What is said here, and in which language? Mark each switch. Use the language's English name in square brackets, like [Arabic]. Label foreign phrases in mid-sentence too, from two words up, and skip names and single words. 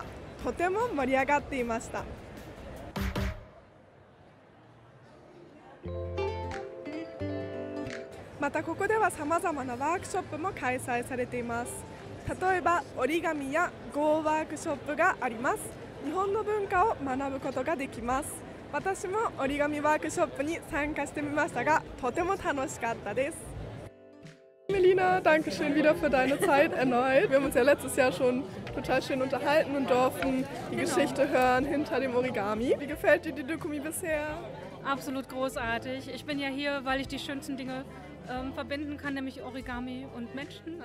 [Japanese] とても盛り上がっていました。またここではさまざまなワークショップも開催されています。例えば折り紙やゴーワークショップがあります。日本の文化を学ぶことができます。私も折り紙ワークショップに参加してみましたが、とても楽しかったです。 [German] Melina, danke schön wieder für deine Zeit erneut. Wir haben uns ja letztes Jahr schon total schön unterhalten und durften die Geschichte hören hinter dem Origami. Wie gefällt dir die Dokumi bisher? Absolut großartig. Ich bin ja hier, weil ich die schönsten Dinge verbinden kann, nämlich Origami und Menschen.